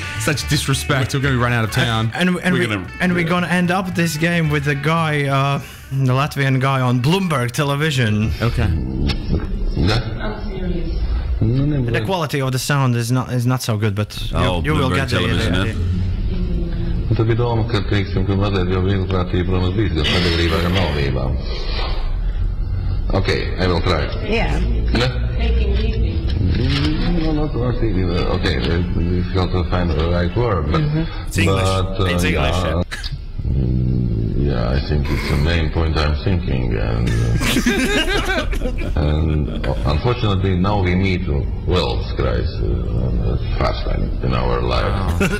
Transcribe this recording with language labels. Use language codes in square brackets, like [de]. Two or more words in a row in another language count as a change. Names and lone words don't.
[en] Such disrespect. We're going to be run out of town. We're gonna end up this game with the guy, the Latvian guy on Bloomberg television. Okay. The quality of the sound is not so good, but you will Bloomberg get the television, idea. [lv] Tad bija doma, ka, teiksim, ka mazliet jau vienprātība, protams, bijis gan sabiedrībā, gan valdībā. [en] Okay, I will try. Yeah. Taking it easy. No, not easy. Okay, it's difficult to find the right word, but... It's English. But, It's English. Yeah, I think it's the main point I'm thinking, and unfortunately now we meet wealth crisis first time in our life.